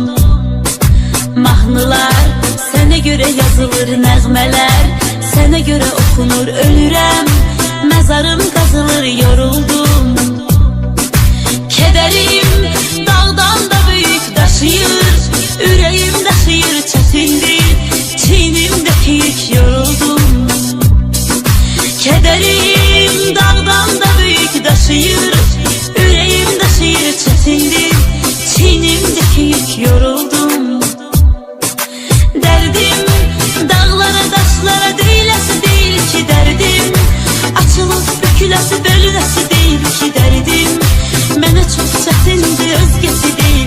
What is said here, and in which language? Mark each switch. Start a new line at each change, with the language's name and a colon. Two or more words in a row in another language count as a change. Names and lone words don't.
Azerbaijani: Mahnılar sənə görə yazılır, nəğmələr sənə görə oxunur, ölürəm, məzarım qazılır, yoruldum. Kədərim dağdan da böyük daşıyır, ürəyim daşıyır, çətindir, çiynimdəki yük, yoruldum.
Turkish: Kederim dağdan da büyük daşıyır, yüreğim daşıyır, çetindir, çiğnimdeki yük, yoruldum. Derdim dağlara taşlara değilesi değil ki derdim, açılıp bükülesi bölünesi değil ki derdim, mənə çok çetindir özgesi değil.